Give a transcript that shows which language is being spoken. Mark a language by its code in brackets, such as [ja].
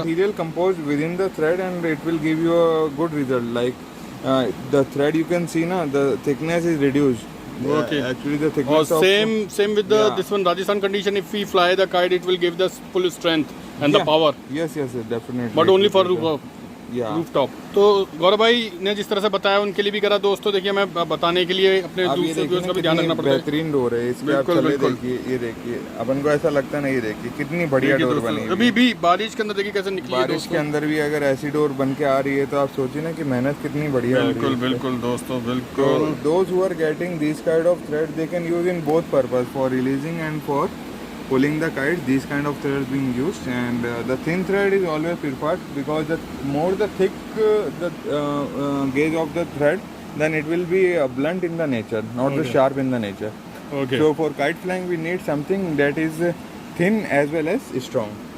[en] material composed within the thread, and it will give you a good result. Like the thread you can see na, the thickness is reduced. Okay. Actually the thickness same with the this one Rajasthan condition. If we fly the kite, it will give the full strength and the power. Yes, definitely. But only for rooftop. [hi] तो गौरव भाई ने जिस तरह से बताया उनके लिए भी करा दोस्तों। देखिए, मैं बताने के लिए अपने दूसरे व्यूअर्स का भी ध्यान रखना पड़ता है। बेहतरीन डोर है इसमें, आप चले देखिए, ये देखिए, अपन को ऐसा लगता नहीं, ये देखिए कितनी बढ़िया डोर बनी है। अभी भी बारिश के अंदर देखिए कैसे निकली है। बारिश के अंदर भी अगर ऐसी डोर बन के आ रही है तो आप सोचिए ना कि मेहनत कितनी बढ़िया। बिल्कुल बिल्कुल दोस्तों, बिल्कुल। [en] Those who are getting this kind of thread, they can use in both purpose, for releasing and for pulling the kite. These kind of threads being used, and the thin thread is always preferred, because the more the thick the gauge of the thread, then it will be blunt in the nature, not the sharp in the nature. Okay. So for kite flying we need something that is thin as well as strong.